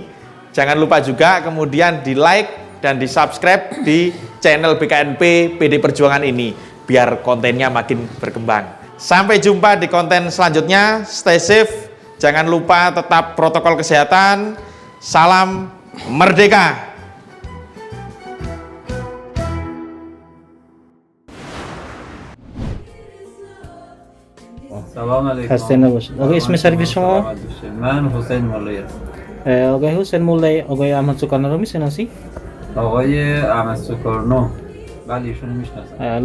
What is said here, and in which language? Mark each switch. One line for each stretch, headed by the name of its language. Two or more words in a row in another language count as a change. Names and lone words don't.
Indonesian: Jangan lupa juga kemudian di-like dan di-subscribe di channel BKNP PD Perjuangan ini, biar kontennya makin berkembang. Sampai jumpa di konten selanjutnya.
English: Stay safe,
Indonesian: jangan lupa tetap protokol kesehatan. Salam merdeka.
Persian: سلام علیکم. خسته نباشید. آقای اسم شریف شما؟ من حسین مولایی هستم. آقای حسین مولایی آقای احمد سوکارنو رو میشناسی؟ آقای احمد سوکارنو بله ایشون میشناسم.